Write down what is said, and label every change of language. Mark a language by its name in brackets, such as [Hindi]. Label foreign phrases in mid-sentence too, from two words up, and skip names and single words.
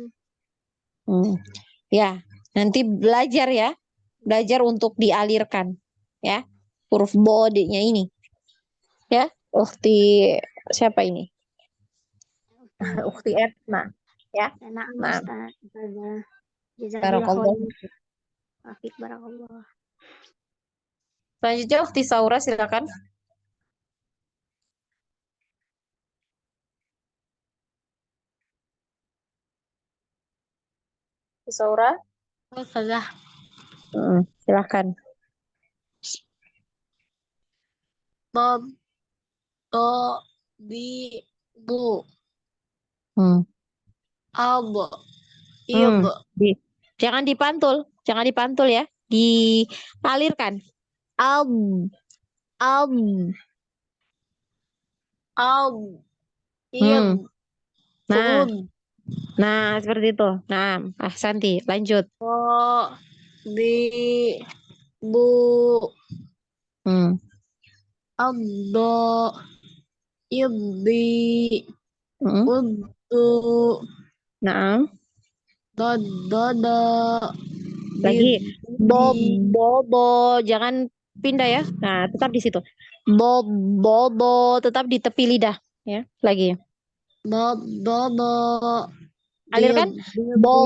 [Indonesian] Hmm. Ya, nanti belajar ya. Belajar untuk dialirkan. Ya, huruf bodenya ini. Ya, Ukti siapa ini? Ukti Etna. Ya. Enak Nah, Ustaz. Jazakallah barakallah. [Arabic] خير فيك بارك الله. [Indonesian] Selanjutnya Ukti Saura silakan. Ukti Saura. Ustazah. Silakan. Bob, to, bi, bu, Hmm. ab, Hmm. ib, Jangan dipantul ya. Dialirkan. Ab, ab. ab, ib, Hmm. Nah, ud, seperti itu. Nah, Santi, lanjut. to, bi, bu, Hmm. Addo. Iddi. Mm. Uddu. Naam. Dodo. Lagi. Bo, Didi. bobo. Jangan pindah ya. Nah, tetap di situ. Bo, bobo. Tetap di tepi lidah. Ya, lagi. Dodo. Alirkan. Bo,